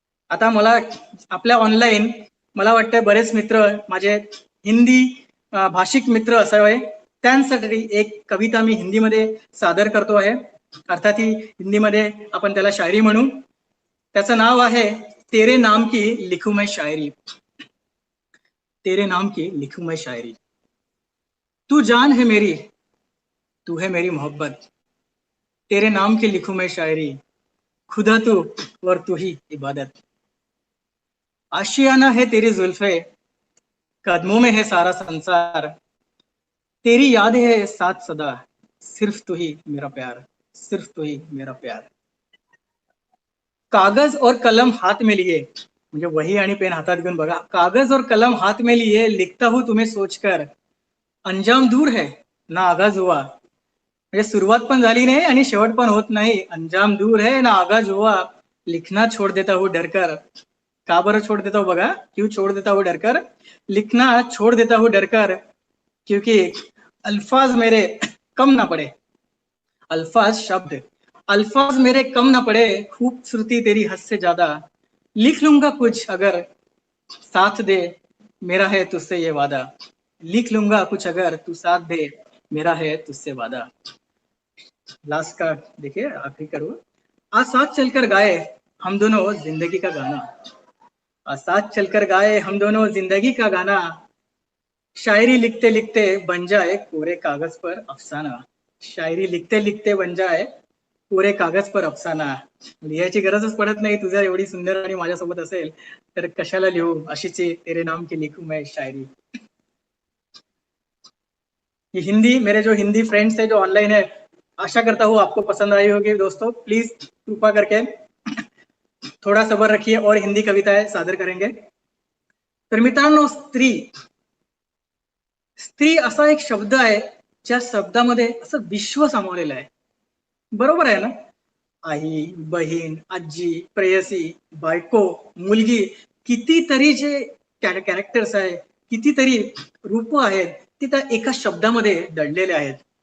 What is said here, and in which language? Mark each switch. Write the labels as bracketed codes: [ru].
[mr] आता मला आपल्या ऑनलाईन मला वाटतं बरेच मित्र माझे हिंदी भाषिक मित्र असावे. त्यांसाठी एक कविता मी हिंदीमध्ये सादर करतो आहे. अर्थात ही हिंदीमध्ये आपण त्याला शायरी म्हणू. त्याचं नाव आहे [hi] तेरे नाम की लिखू मैं शायरी. तेरे नाम की लिखू मैं शायरी. तू जान है मेरी, तू है मेरी मोहब्बत. तेरे नाम की लिखू मैं शायरी. खुदा तू और तू ही इबादत. आशियाना है तेरी जुल्फे, कदमों में है सारा संसार. तेरी याद है साथ सदा, सिर्फ तू ही मेरा प्यार, सिर्फ तू ही मेरा प्यार. कागज और कलम हाथ में लिए, [mr] म्हणजे वही आणि पेन हातात घेऊन बघा. [hi] कागज और कलम हाथ में लिए लिखता हूं तुम्हें सोचकर. अंजाम दूर है ना आगाज हुआ, [mr] म्हणजे सुरुवात पण झाली नाही आणि शेवट पण होत नाही. [hi] अंजाम दूर है ना आगाज हुआ, लिखना छोड़ देता हूं डरकर. [mr] का बरं [hi] छोड़ देता हूं [mr] बघा, [hi] क्यों छोड़ देता हूं डरकर. लिखना छोड़ देता हूं डरकर, क्योंकि अल्फाज मेरे कम ना पड़े. अल्फाज शब्द, अल्फाज मेरे कम ना पड़े, खूबसूरती तेरी हद से ज्यादा. लिख लूंगा कुछ अगर साथ दे, मेरा है तुझसे ये वादा. लिख लूंगा कुछ अगर तू साथ दे, मेरा है तुझसे वादा. लास्ट का देखिए, आखिरी करूँ. आज साथ चलकर गाए हम दोनों जिंदगी का गाना. आज साथ चलकर गाए हम दोनों जिंदगी का गाना. शायरी लिखते लिखते बन जाए कोरे कागज पर अफसाना. शायरी लिखते लिखते बन जाए कोरे कागज पर अफसाना. [mr] लिहायची गरजच पडत नाही. तुझ्या एवढी सुंदर आणि माझ्यासोबत असेल तर कशाला लिहू अशीची [hi] तेरे नाम की लिखू मैं शायरी. ये हिंदी, मेरे जो हिंदी फ्रेंड्स है जो ऑनलाइन है, आशा करता हूँ आपको पसंद आई होगी. दोस्तों प्लीज कृपा करके थोड़ा सबर रखिए और हिंदी कविताएं सादर करेंगे. [mr] तर मित्रांनो, स्त्री, स्त्री असा एक शब्द आहे ज्या शब्दामध्ये असं विश्व सामावलेलं आहे. बरोबर आहे ना. आई, बहीण, आजी, प्रेयसी, बायको, मुलगी, कितीतरी जे कॅरेक्टर्स आहेत, कितीतरी रूप आहेत, ती त्या एका शब्दामध्ये दडलेले आहेत.